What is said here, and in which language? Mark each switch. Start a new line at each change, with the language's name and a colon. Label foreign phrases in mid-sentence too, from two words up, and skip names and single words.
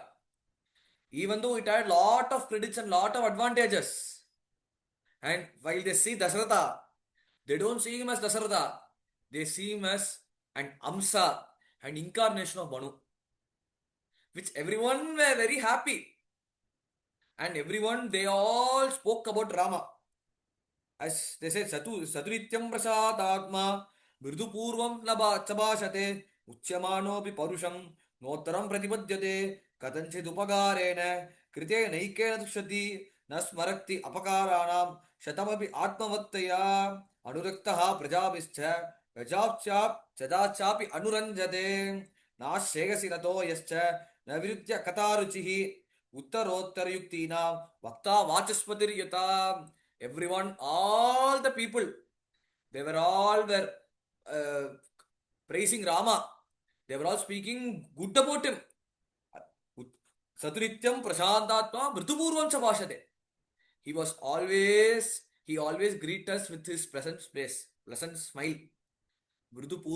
English: Even though it had lot of credits and lot of advantages, and while they see Dasharatha, they don't see him as Dasharatha. They see him as an Amsa, an incarnation of Manu, which everyone were very happy. And everyone, they all spoke about Rama. As they said,
Sanskrit: Saturityam Prasadatma, Mridupurvam Chabashate, Uchyamanopi Parusham, Notaram Pratipadyate, Katanchid Upagarena, Krite Naikena Dukshati, Nasmarakti Apakaranam, Shatamapi Atmavattaya, Anuraktaha Prajabischa, Prajapchap, Chadachapi Anuranjate, Nashegasi Nato Yascha, Navirutya Kataruchihi, Uttarottara Yuktina, Vakta Vachaspatir Yata.
English: Everyone, all the people, they were all praising Rama. They were all speaking good about him.
Sanskrit: Saturityam Prashantatma Mritupurvam Chabashate.
English: He always greet us with his pleasant smile.